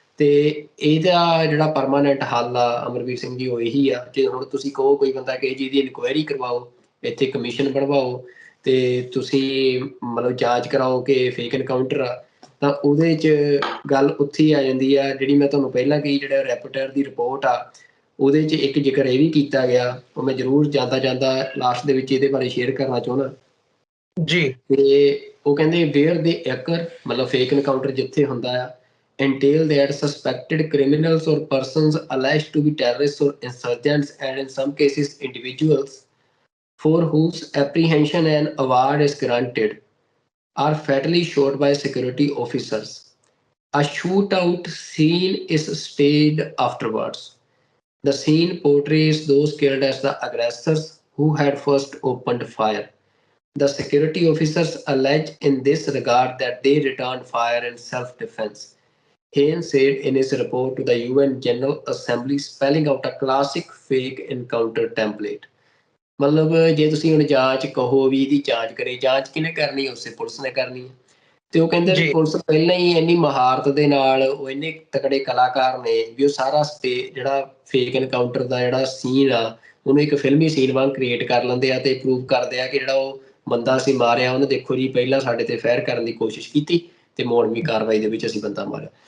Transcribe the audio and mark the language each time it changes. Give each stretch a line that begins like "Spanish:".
Punjabi: ਤੇ ਇਹਦਾ ਜਿਹੜਾ ਪਰਮਾਨੈਂਟ ਹੱਲ ਆ ਅਮਰਵੀਰ ਸਿੰਘ ਜੀ ਉਹ ਇਹੀ ਆ, ਜੇ ਹੁਣ ਤੁਸੀਂ ਕਹੋ ਕੋਈ ਬੰਦਾ ਕਿਸੇ ਚੀਜ਼ ਦੀ ਇਨਕੁਆਇਰੀ ਕਰਵਾਓ, ਇੱਥੇ ਕਮਿਸ਼ਨ ਬਣਵਾਓ ਤੇ ਤੁਸੀਂ ਮਤਲਬ ਜਾਂਚ ਕਰਾਓ ਕਿ ਫੇਕ ਐਨਕਾਊਂਟਰ ਆ, ਤਾਂ ਉਹਦੇ 'ਚ ਗੱਲ ਉੱਥੇ ਹੀ ਆ ਜਾਂਦੀ ਆ ਜਿਹੜੀ ਮੈਂ ਤੁਹਾਨੂੰ ਪਹਿਲਾਂ ਕਹੀ, ਜਿਹੜਾ ਰੈਪੋਰਟਰ ਦੀ ਰਿਪੋਰਟ ਆ ਉਹਦੇ 'ਚ ਇੱਕ ਜ਼ਿਕਰ ਇਹ ਵੀ ਕੀਤਾ ਗਿਆ, ਉਹ ਮੈਂ ਜ਼ਰੂਰ ਜਾਂਦਾ ਲਾਸਟ ਦੇ ਵਿੱਚ ਇਹਦੇ ਬਾਰੇ ਸ਼ੇਅਰ ਕਰਨਾ ਚਾਹੁੰਦਾ ਜੀ। ਤੇ ਉਹ ਕਹਿੰਦੇ ਵੇਅਰ ਦੇ ਐਕਰ ਮਤਲਬ ਫੇਕ ਐਨਕਾਊਂਟਰ ਜਿੱਥੇ ਹੁੰਦਾ ਆ
English: entail that suspected criminals or persons alleged to be terrorists or insurgents, and in some cases individuals for whose apprehension an award is granted, are fatally shot by security officers. A shootout scene is staged afterwards. The scene portrays those killed as the aggressors who had first opened fire. The security officers allege in this regard that they returned fire in self-defense. Hain said in his report to the UN General Assembly, spelling out a classic fake encounter template.
Punjabi: ਮਤਲਬ ਜੇ ਤੁਸੀਂ ਹੁਣ ਜਾਂਚ ਕਹੋ ਵੀ ਇਹਦੀ ਜਾਂਚ ਕਰੇ, ਜਾਂਚ ਕਿਹਨੇ ਕਰਨੀ? ਉਸੇ ਪੁਲਿਸ ਨੇ ਕਰਨੀ ਹੈ। ਤੇ ਉਹ ਕਹਿੰਦੇ ਵੀ ਪੁਲਿਸ ਪਹਿਲਾਂ ਹੀ ਇੰਨੀ ਮਹਾਰਤ ਦੇ ਨਾਲ, ਉਹ ਇੰਨੇ ਤਕੜੇ ਕਲਾਕਾਰ ਨੇ ਵੀ ਉਹ ਸਾਰਾ ਜਿਹੜਾ ਫੇਕ ਐਨਕਾਊਂਟਰ ਦਾ ਜਿਹੜਾ ਸੀਨ ਆ ਉਹਨੂੰ ਇੱਕ ਫਿਲਮੀ ਸੀਨ ਵਾਂਗ ਕ੍ਰੀਏਟ ਕਰ ਲੈਂਦੇ ਆ ਤੇ ਪ੍ਰੂਵ ਕਰਦੇ ਆ ਕਿ ਜਿਹੜਾ ਉਹ ਬੰਦਾ ਅਸੀਂ ਮਾਰਿਆ ਉਹਨੇ ਦੇਖੋ ਜੀ ਪਹਿਲਾਂ ਸਾਡੇ ਤੇ ਫਾਇਰ ਕਰਨ ਦੀ ਕੋਸ਼ਿਸ਼ ਕੀਤੀ ਤੇ ਮੋੜਵੀਂ ਕਾਰਵਾਈ ਦੇ ਵਿੱਚ ਅਸੀਂ ਬੰਦਾ ਮਾਰਿਆ।